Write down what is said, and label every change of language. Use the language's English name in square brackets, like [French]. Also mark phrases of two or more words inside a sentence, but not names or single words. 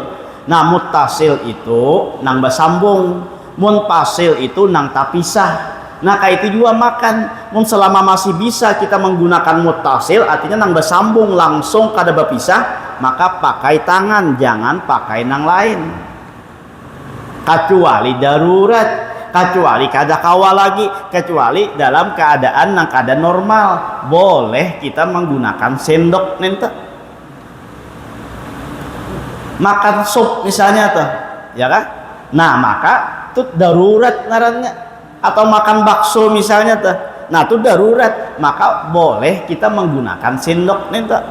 [Banjar] Nah muttasil itu nang basambung, munfasil itu nang tapisah. Nah kayak itu juga makan, selama masih bisa kita menggunakan muttasil artinya nang bersambung langsung kada berpisah, maka pakai tangan, jangan pakai nang lain. Kecuali darurat, kecuali kada kawa lagi, kecuali dalam keadaan nang kada normal, [Indonesian] boleh kita menggunakan sendok nente. Makan sup misalnya tuh, ya kan? [Banjar] Nah maka itu darurat ngarannya. [Indonesian] Atau makan bakso misalnya tuh, nah itu darurat, maka boleh kita menggunakan sendok nih tuh.